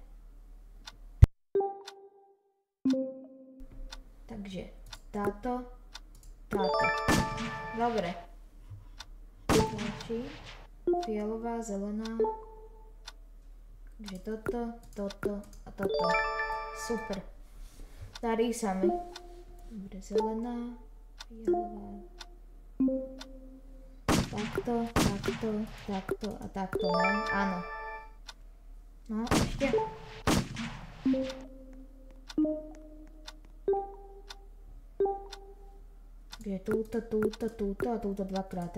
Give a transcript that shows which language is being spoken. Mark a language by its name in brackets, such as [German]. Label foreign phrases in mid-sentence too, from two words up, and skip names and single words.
[Slovak] Takže táto. Dobre. Další. Fialová, zelená. Takže toto a toto. Super. Darí sa mi. Dobre, zelená, fialová. Takto a takto, ne? Áno. No, ešte. Takže túto a túto dvakrát.